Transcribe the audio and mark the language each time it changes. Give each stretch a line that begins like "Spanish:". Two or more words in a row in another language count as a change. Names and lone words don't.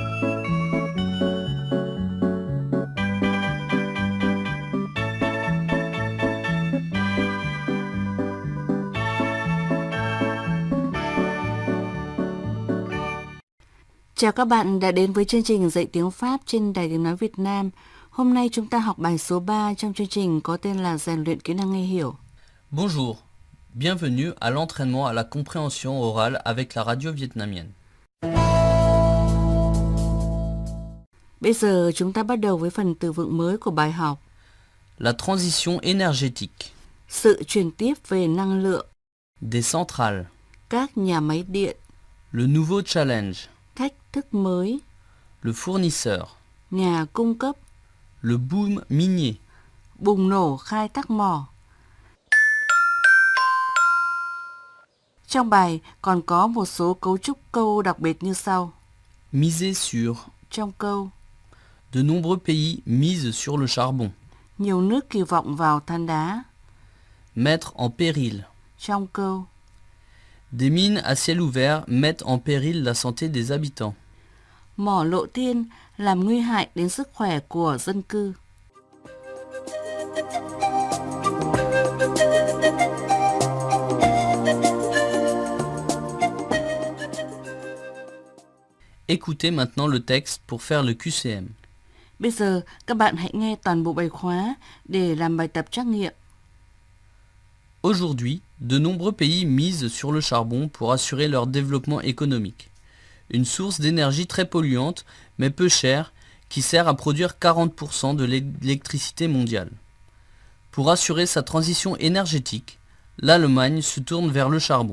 Vietnamese: Chào các bạn đã đến với chương trình dạy tiếng Pháp trên Đài Tiếng Nói Việt Nam. Hôm nay chúng ta học bài số 3 trong chương trình có tên là rèn luyện kỹ năng nghe hiểu.
French: Bonjour, bienvenue à l'entraînement à la compréhension orale avec la radio vietnamienne.
Vietnamese: Bây giờ chúng ta bắt đầu với phần từ vựng mới của bài học.
French: La transition énergétique,
Vietnamese: Sự chuyển tiếp về năng lượng,
French: des centrales,
Vietnamese: các nhà máy điện,
French: le nouveau challenge,
Vietnamese: thách thức mới,
French: le fournisseur,
Vietnamese: nhà cung cấp,
French: le boom minier,
Vietnamese: bùng nổ khai thác mỏ. Trong bài còn có một số cấu trúc câu đặc biệt như sau.
French: miser sur.
Vietnamese: Trong câu,
French: De nombreux pays misent sur le charbon.
Vietnamese: nhiều nước kỳ vọng vào than đá.
French: Mettre en péril.
Vietnamese: Trong câu,
French: Des mines à ciel ouvert mettent en péril la santé des habitants.
Vietnamese: mỏ lộ thiên làm nguy hại đến sức khỏe của dân cư.
French: Écoutez maintenant le texte pour faire le QCM.
Vietnamese: Bây giờ các bạn hãy nghe toàn bộ bài khóa để làm bài tập trắc nghiệm.
French: Aujourd'hui, de nombreux pays misent sur le charbon pour assurer leur développement économique. Une source d'énergie très polluante, mais peu chère, qui sert à produire 40% de l'électricité mondiale. Pour assurer sa transition énergétique, l'Allemagne se tourne vers le charbon.